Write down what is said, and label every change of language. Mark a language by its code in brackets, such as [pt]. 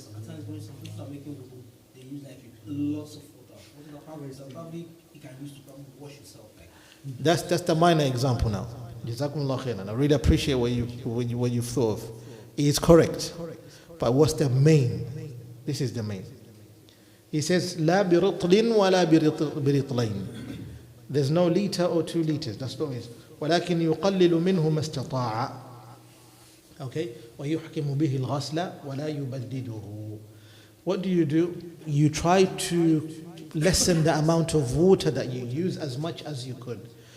[en] At times when some people start making wudu, they use like lots of water. Probably you can use to probably wash yourself. That's the minor example now. Jazakumullah khairan. I really appreciate what you've thought of. It is correct. But what's the main? This is the main. He says, [ar] لا برطل ولا برطلين. [en] There's no liter or 2 liters. That's what it is. [ar] ولكن يقلل منه ما استطاع. Okay? وَيُحْكِمُ بِهِ الْغَسْلَ وَلَا يُبَدِّدُهُ. [en] What do? You try to lessen the amount of water that you use as much as you could.